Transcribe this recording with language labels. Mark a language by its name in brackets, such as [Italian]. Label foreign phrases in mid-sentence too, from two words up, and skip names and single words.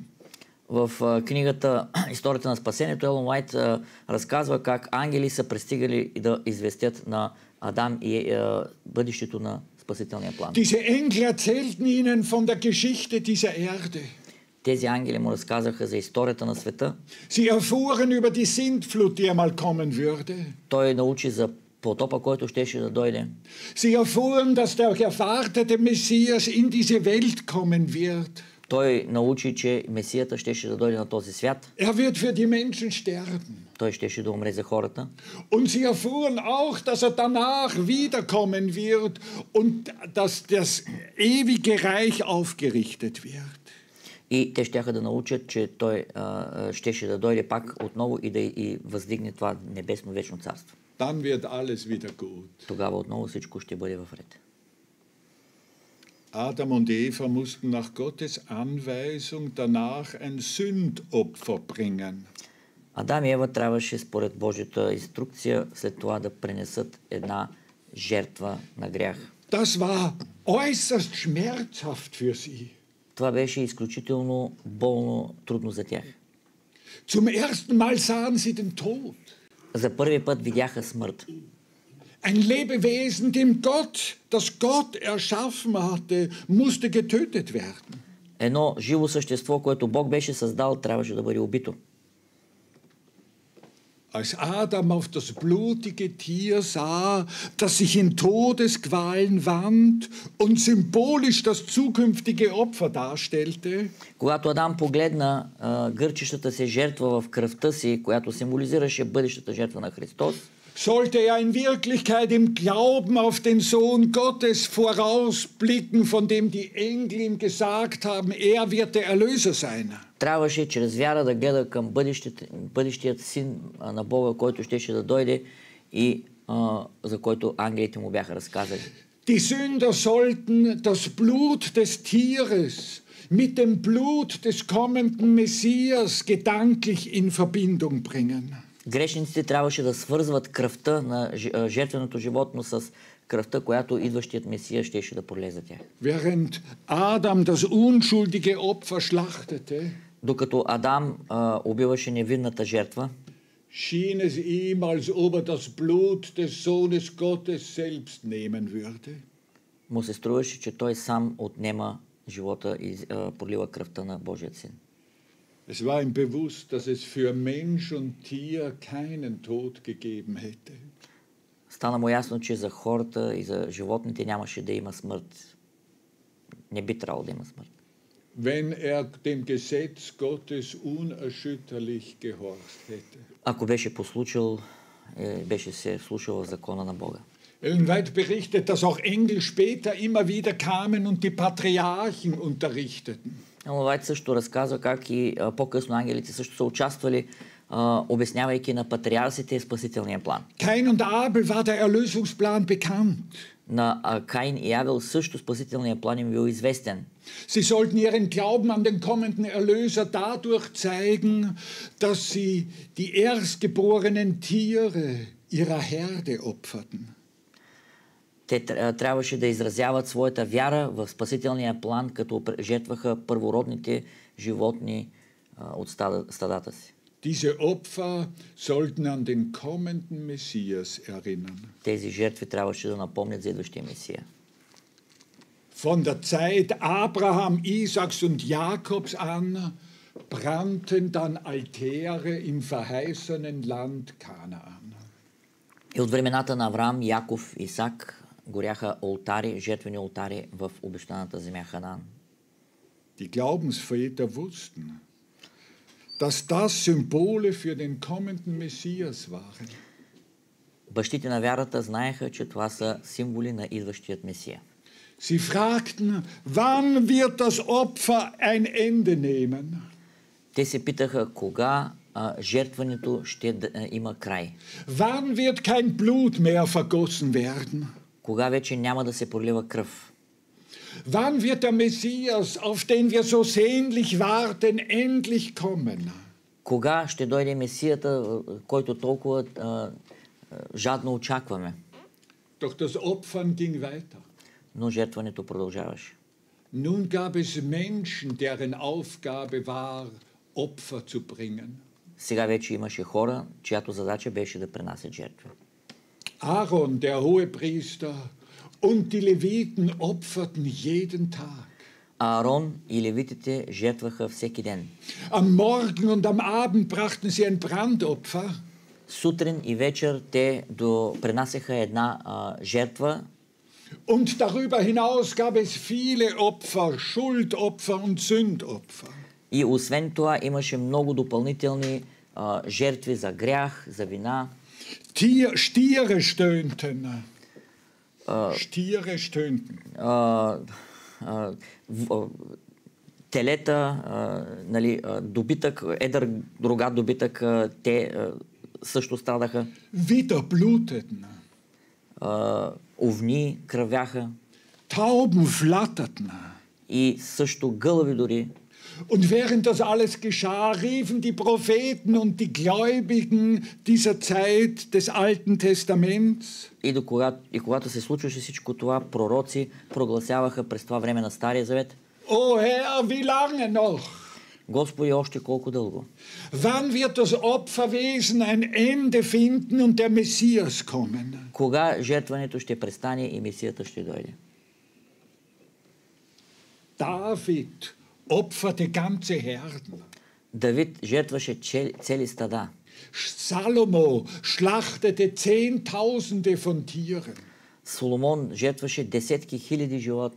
[Bulgarian] В книгата Историята на спасението Елън Уайт разказва как ангели са пристигали да известят на Адам и бъдещето на спасителния план. [German] Diese Engel erzählten ihnen von der Geschichte dieser Erde. [Bulgarian] Тези ангели му разказаха за историята на света. [German] Sie erfuhren über die Sintflut, die einmal kommen würde. [Bulgarian] Той научи за потопа, който щеше да дойде. [German] Sie erfuhren, dass der erwartete Messias in diese Welt kommen wird. [Bulgarian] Той научи, че Месията щеше да дойде на този свят. [German] Wird für die Menschen sterben. [Bulgarian] Той щеше да умре за хората. [German] Und sie erfuhren auch, dass danach wiederkommen wird und dass das ewige Reich aufgerichtet wird. [Bulgarian] И те щяха да научат, че той щеше да дойде пак отново и да въздигне това небесно вечно царство. [German] Dann wird alles wieder gut. [Bulgarian] Тогава отново всичко ще бъде в ред. [German] Adam und Eva mussten nach Gottes Anweisung danach ein Sündopfer bringen. [Bulgarian] Адам и Ева трябваше според Божията инструкция след това да пренесат една жертва на грях. [German] Das war äußerst schmerzhaft für sie. [Bulgarian] Това беше изключително болно, трудно за тях. [German] Zum ersten Mal sahen sie den Tod. [Bulgarian] За първи път видяха смърт. [German] Ein Lebewesen, das Gott erschaffen hatte, musste getötet werden. [Bulgarian] Едно живо същество, което Бог беше създал, трябваше да бъде убито. [German] Als Adam auf das blutige Tier sah, das sich in Todesqualen wand und symbolisch das zukünftige Opfer darstellte, [Bulgarian] когато Адам погледна гърчещата се жертва в кръвта си, която символизираше бъдещата жертва на Христос, [German] sollte er in Wirklichkeit im Glauben auf den Sohn Gottes vorausblicken, von dem die Engel ihm gesagt haben, er wird der Erlöser sein. [Bulgarian] Трябваше чрез вяра да гледа към бъдещият син на Бога, който щеше да дойде и за който ангелите му бяха разказали. [German] Die Sünder sollten das Blut des Tieres mit dem Blut des kommenden Messias gedanklich in Verbindung bringen. [Bulgarian] Грешниците трябваше да свързват кръвта на жертвеното животно с кръвта, която идващият Месия щеше да пролее за тях. [German] Während Adam das unschuldige Opfer schlachtete, [Bulgarian] Докато Адам убиваше невинната жертва, [German] schien es ihm, als ob er das Blut des Sohnes Gottes selbst nehmen würde. [Bulgarian] му се струваше, че той сам отнема живота и пролива кръвта на Божият син. [German] Es war ihm bewusst, dass es für Mensch und Tier keinen Tod gegeben hätte. [Bulgarian] Стана му ясно, че за хората и за животните нямаше да има смърт. Не би трябвало да има смърт. [German] Wenn dem Gesetz Gottes unerschütterlich gehorcht hätte. [Bulgarian] Ако беше послушал, беше се вслушал в закона на Бога. [German] Ellen White berichtet, dass auch Engel später immer wieder kamen und die Patriarchen unterrichteten. [Bulgarian] Елен Вайт също разказва как и по-късно ангелите също са участвали, обяснявайки на патриарсите спасителния план. [German] Kain und Abel war der Erlösungsplan bekannt. [Bulgarian] На Каин и Авел също спасителния план им бил известен. [German] Sie sollten ihren Glauben an den kommenden Erlöser dadurch zeigen, dass sie die erstgeborenen Tiere ihrer Herde opferten. [Bulgarian] Те трябваше да изразяват своята вяра в спасителния план, като жертваха първородните животни от стадата си. [German] Diese Opfer sollten an den kommenden Messias erinnern. [Bulgarian] Тези жертви трябваше да напомнят за идващия Месия. [German] Von der Zeit Abraham, Isaaks und Jakobs an brannten dann Altäre im verheißenen Land Kanaan. [Bulgarian] И от времената на Авраам, Яков, Исак горяха олтари, жертвени олтари в обещаната земя Ханаан. [German] Die Glaubensväter wussten, dass das Symbole für den kommenden Messias waren. [Bulgarian] Бащите на вярата знаеха, че това са символи на идващият Месия. [German] Sie fragten, wann wird das Opfer ein Ende nehmen? [Bulgarian] Те се питаха кога жертването ще има край. [German] Wann wird kein Blut mehr vergossen werden? [Bulgarian] Кога вече няма да се пролива кръв? [German] Wann wird der Messias, auf den wir so sehnlich warten, endlich kommen? [Bulgarian] Кога ще дойде Месията, който толкова жадно очакваме? [German] Doch das Opfern ging weiter. [Bulgarian] Но жертването продължаваше. [German] Nun gab es Menschen, deren Aufgabe war, Opfer zu bringen. [Bulgarian] Сега вече имаше хора, чиято задача беше да пренасят жертви. [German] Aaron, der Hohepriester, und die Leviten opferten jeden Tag. [Bulgarian] Аарон и левитите жертваха всеки ден. [German] Am Morgen und am Abend brachten sie ein Brandopfer. [Bulgarian] Сутрин и вечер те пренасяха една жертва. [German] Und darüber hinaus gab es viele Opfer, Schuldopfer und Sündopfer. [Bulgarian] И освен това имаше много допълнителни жертви за грях, за вина. [German] Stiere stöhnten. Stiere stöhnten. [Bulgarian] Телета, нали, добитък, едър рогат добитък, те също страдаха. [German] Widder bluteten. [Bulgarian] Овни кръвяха. [German] Tauben flatterten. [Bulgarian] И също гълъби дори. [German] Und während das alles geschah, riefen die Propheten und die Gläubigen dieser Zeit des Alten Testaments. [Bulgarian] И когато се случваше всичко това, пророци прогласяваха през това време на Стария Завет: [German] O Herr, wie lange noch? [Bulgarian] Господи, още колко дълго? [German] Wann wird das Opferwesen ein Ende finden und der Messias kommen? [Bulgarian] Кога жертването ще престане и Месията ще дойде? [German] David opferte ganze Herden. [Bulgarian] Давид жертваше цели стада. [German] Salomo schlachtete Zehntausende von Tieren. [Bulgarian] Соломон жертваше десетки хиляди животни.